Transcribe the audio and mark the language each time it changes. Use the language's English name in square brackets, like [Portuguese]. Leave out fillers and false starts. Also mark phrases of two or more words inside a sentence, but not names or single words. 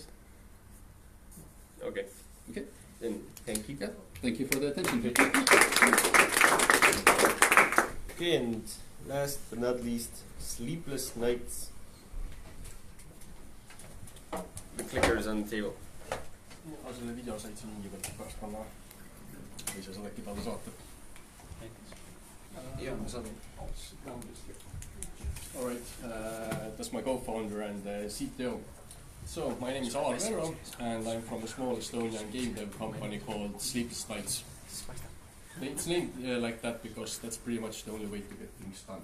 [English] Okay. Okay. Then thank you. Yeah. Thank you for the attention. Okay, and last but not least, Sleepless Nights. The clicker is on the table. [Estonian] Selle video said siin mingi pealt pärast panna või sa saad äkki talle saata? Yeah, ma saan. [English] Alright, that's my co-founder and CTO. So, my name is Alar Vero and I'm from a small Estonian game dev company called Sleepless Nights. It's named like that because that's pretty much the only way to get things done.